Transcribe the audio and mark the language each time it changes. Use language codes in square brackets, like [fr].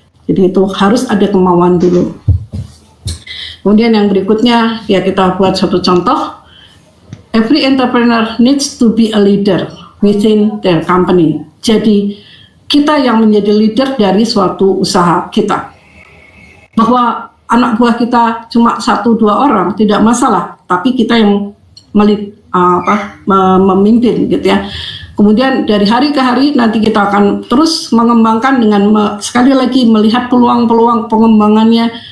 [id] Jadi itu harus ada kemauan dulu. Kemudian yang berikutnya ya kita buat satu contoh. [en] Every entrepreneur needs to be a leader within their company. [id] Jadi kita yang menjadi leader dari suatu usaha kita. Bahwa anak buah kita cuma 1-2 orang tidak masalah, tapi kita yang memimpin gitu ya. Kemudian dari hari ke hari nanti kita akan terus mengembangkan dengan sekali lagi melihat peluang-peluang pengembangannya.